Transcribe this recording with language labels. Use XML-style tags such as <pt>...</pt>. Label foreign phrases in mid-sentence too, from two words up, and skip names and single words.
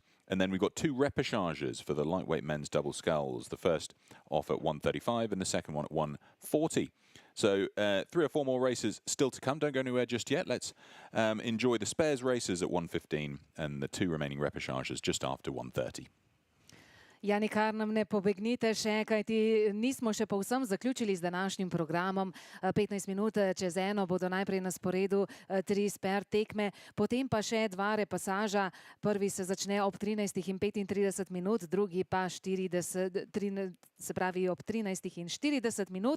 <en>And then we've got 2 repêchages for the lightweight men's double sculls. The first off at 1:35 and the second one at 1:40. So 3 or 4 more races still to come. Don't go anywhere just yet. Let's enjoy the spares races at 1:15 and the 2 remaining repêchages just after 1:30.</en> <sl>Ja, nikar nam ne pobegnite še, kajti nismo še povsem zaključili z današnjim programom. 15 minut čez 1 bodo najprej na sporedu 3 sper tekme, potem pa še 2 repasaža. Prvi se začne ob 13:35 minut, drugi pa 40, se pravi ob 13:40 minut.</sl>